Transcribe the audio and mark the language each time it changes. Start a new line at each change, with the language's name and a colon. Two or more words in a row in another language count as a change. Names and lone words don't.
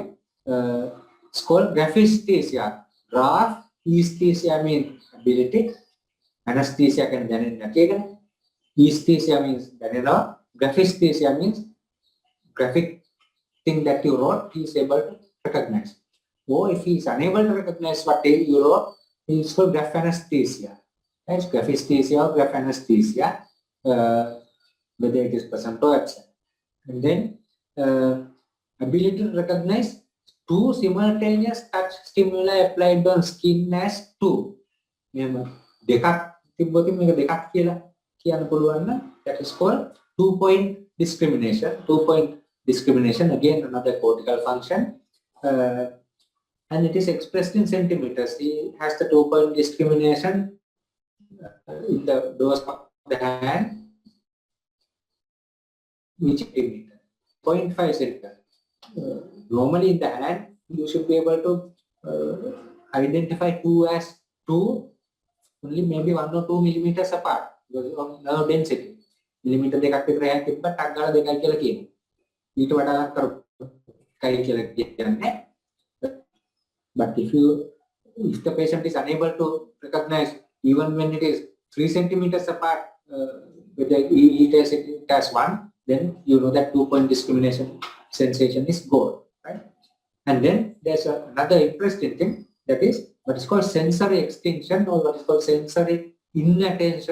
English: It's called graphisthesia. Graphisthesia means ability. Anesthesia can
Sinhala: දැනෙන්නේ නැති එක.
English: Aesthesia means දැනෙනවා. Graphisthesia means graphic thing that you wrote, he is able to recognize. Or if he is unable to recognize what you wrote, he is called graphanesthesia. That's graphisthesia or graphanesthesia, whether it is present or absent. And then ability to recognize two simultaneous touch stimuli applied on skin as two.
Sinhala: දෙකක් තිබ්බොත් මේක දෙකක් කියලා කියන්න පුළුවන් නම්
English: that is called 2-point discrimination. 2-point discrimination, again another cortical function, and it is expressed in centimeters. He has the 2-point discrimination in the dose of the hand, which is 0.5 centimeter. Normally in the hand, you should be able to identify 2 as 2, only maybe 1 or 2 millimeters apart because of nerve density.
Sinhala: Millimeter දෙකක් විතර හැක් තිබ්බත් ටක් ගාලා දෙකයි කියලා කියනවා. ඊට වඩා කරකයි කියලා කියන්නේ.
English: But if the patient is unable to recognize even when it is 3 centimeters apart, whether he tells it as 1, then you know that 2-point discrimination sensation is gone, right? And then there's another interesting thing, that is what is called sensory extinction or what is called sensory inattention.